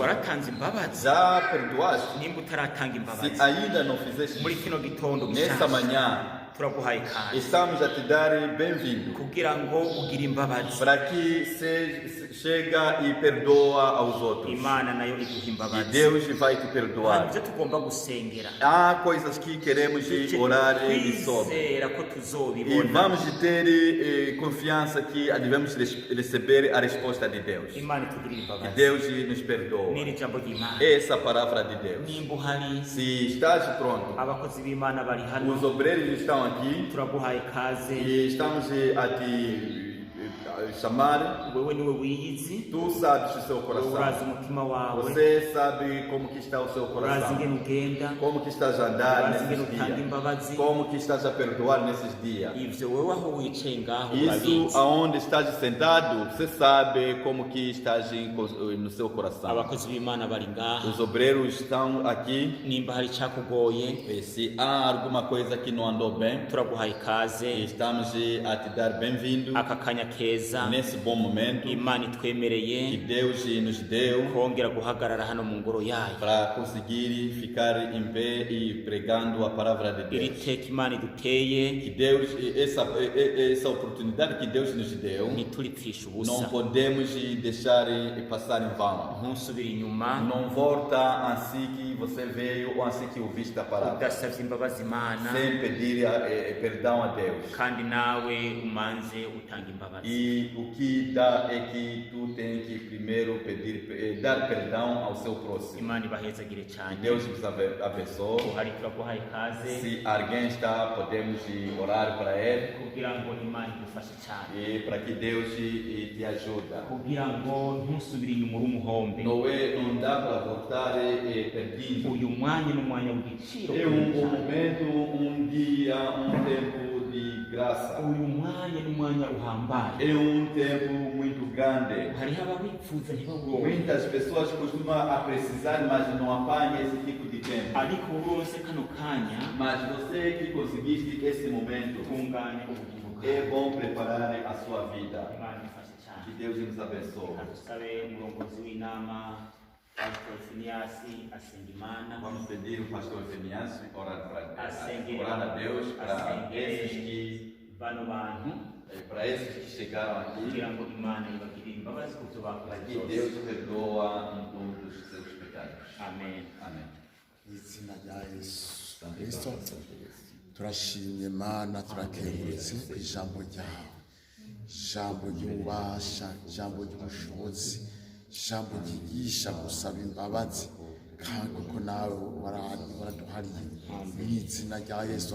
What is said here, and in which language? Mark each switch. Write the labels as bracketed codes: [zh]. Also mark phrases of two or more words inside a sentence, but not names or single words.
[rn] waratanze imbabazi? [pt] Já perdoaste? [rn] nimba utaratanga [pt] Se [rn] imbabazi [pt] ainda não fizeste [rn] muri [pt] isso, [rn] kino gitondo [pt] nesta [rn] gishyashya, [pt] manhã [rn] turaguhaye ikaze [pt] estamos a te dar bem-vindo. [rn] kugira ngo ugire imbabazi, [pt] Para que chega e perdoa aos outros. [rn] imana nayo iguha [pt] E [rn] imbabazi. [pt] Deus vai te [rn] Hanyuma [pt] perdoar. [rn] ibyo tugomba gusengera, [pt] Há coisas que queremos orar e sobre. [rn] twizera ko [pt] E [rn] tuzobibona. [pt] vamos ter confiança que devemos receber a resposta de Deus. [rn] imana itugirire [pt] Que [rn] imbabazi. [pt] Deus nos perdoa. [rn] n'iri jambo ry'imana, [pt] Essa palavra de Deus. [rn] nimba uhari, [pt] Se estás pronto, [rn] abakozi b'imana bari [pt] os [rn] hano, [pt] obreiros estão aqui [rn] turaguhaye ikaze. [pt] e estamos a te chamar. [rn] wewe niwe wiyizi, [pt] Tu sabes o seu [rn] wewe [pt] coração. [rn] urazi umutima wawe, [pt] Você sabe como que está o seu [rn] urazi ingene [pt] coração. [rn] ugenda, [pt] Como que estás a andar [rn] urazi ingene [pt] nesses [rn] utanga [pt] dias. [rn] imbabazi. [pt] Como que estás a perdoar nesses dias. [rn] ivyo wewe aho wicaye ngaho [pt] Isso [rn] urabizi. [pt] aonde estás sentado, você sabe como que estás no seu coração. [rn] abakozi b'imana bari ngaha, [pt] Os obreiros estão aqui. [rn] nimba hari icyakugoye, [pt] E se há alguma coisa que não andou bem, [rn] turaguhaye ikaze. [pt] estamos a te dar bem-vindo [rn] aka kanya keza [pt] nesse bom momento [rn] imana [pt] que [rn] itwemereye [pt] Deus nos deu [rn] kongera guhagarara hano mu ngoro yayo. [pt] para conseguir ficar em pé e pregando a palavra de [rn] iri [pt] Deus. [rn] teka imana iduteye [pt] Que Deus, essa oportunidade que Deus nos deu, [rn] ntituripfishe [pt] não [rn] ubusa, [pt] podemos deixar passar em vão. [rn] ntusubire inyuma [pt] Não volta assim que você veio ou assim que ouviste a palavra, [rn] udasabye imbabazi imana, [pt] sem pedir perdão a Deus. [rn] kandi nawe umanze utanga imbabazi. [pt] E o que dá é que tu tens que primeiro pedir, dar perdão ao seu próximo. [rn] imana ibahezagire cyane. [pt] Deus nos abençoe. [rn] uhari turaguhaye ikaze [pt] Se alguém está, podemos orar para ele [rn] kugira ngo imana idufashe cyane, [pt] e para que Deus te ajude. [rn] kugira ngo ntusubire inyuma uri umuhombe. [pt] Não dá para voltar perdido. [rn] uyu mwanya ni umwanya w'igiciro [pt] É [rn] kinini cyane. [pt] momento, dia, tempo de graça. [rn] uyu mwanya ni umwanya uhambaye. [pt] É tempo muito grande. [rn] hariho ababifuza ntibawuronke, [pt] Muitas pessoas costumam a precisar, mas não apanham esse tipo de tempo. [rn] ariko uronse kano kanya [pt] Mas você que conseguiste esse momento, [rn] tunganye ubugingo bwawe. [pt] é bom preparar a sua vida. [rn] imana ifashe cyane. [pt] Que Deus nos abençoe. [rn] dusabe umurongozi w'inama pastor finiyasi asenga imana, [pt] Vamos pedir o pastor Fenias orar [rn] asengere [pt] a Deus para [rn] asengere bano bantu [pt] esses que chegaram aqui, [rn] kugira ngo imana ibagirire imbabazi ku byo [pt] para [rn] bakoze [pt] que [rn] byose. [pt] Deus perdoa todos os seus pecados. [rn] amen. [pt] Amém. [rn] izina rya Yesu Kristo turashimye Mana turakengurutse ku ijambo ryawe, ijambo ry'ububasha, ijambo ry'ubushobozi, ijambo ryigisha gusaba imbabazi, kandi uko nawe waraduhariye mu izina rya Yesu.